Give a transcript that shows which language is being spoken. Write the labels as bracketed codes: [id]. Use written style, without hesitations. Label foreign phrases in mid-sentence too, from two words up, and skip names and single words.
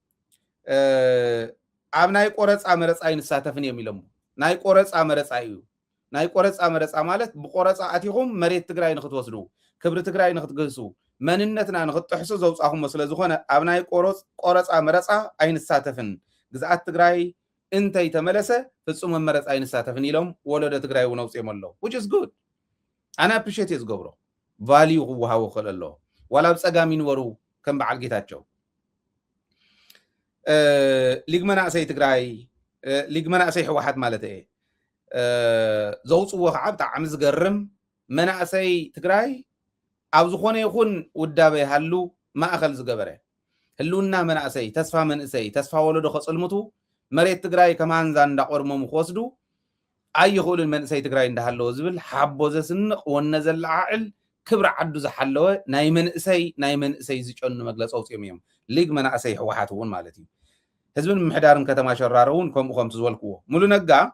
[ti] ኣብ ናይ ቆረፃ መረፃ ኣይንሳተፍን እዮም ኢሎም ናይ ቆረፃ መረፃ እዩ ናይ ቆረፃ መረፃ ማለት ብቆረፃ ኣቲኹም መሬት ትግራይ ንክትወስዱ ክብሪ ትግራይ ንክትገዝሱ መንነትና ንክትጥሕሱ ዘውፃኹም ስለ ዝኾነ ኣብ ናይ ቆረፃ መረፃ ኣይንሳተፍን ግዝኣት ትግራይ እንተይ ተመለሰ ፍጹም መረፃ ኣይንሳተፍን ኢሎም ወለዶ ትግራይ እውን ኣውፅኦም ኣለዉ [en] which is good [ti] ኣነ ኣፕሪሼት እየ ዝገብሮ ቫልዩ ክወሃቦ ክእል ኣለዎ ዋላ ብፀጋም ይንበሩ ከም በዓል ጌታቸው ሊግ መናእሰይ ትግራይ ሊግ መናእሰይ ሕወሓት ማለት እየ ዘውፅዎ ከዓ ብጣዕሚ ዝገርም መናእሰይ ትግራይ ኣብ ዝኾነ ይኹን ውዳበ ይሃሉ ማእኸል ዝገበረ ህልውና መናእሰይ ተስፋ መንእሰይ ተስፋ ወለዶ ከፅልምቱ መሬት ትግራይ ከማንዛ እንዳቆርሞም ክወስዱ ኣይኽእሉን መንእሰይ ትግራይ እንዳሃለዎ ዝብል ሓቦ ዘስንቕ ወነ ዘለዓዕል ክብሪ ዓዱ ዝሓለወ ናይ መንእሰይ ዝጨኑ መግለፂ ኣውፅኦም እዮም ሊግ መናእሰይ ሕወሓት እውን ማለት እዩ ህዝብን ምምሕዳርን ከተማ ሸራሮ እውን ከምኡ ከምቲ ዝበልክዎ ሙሉ ነጋ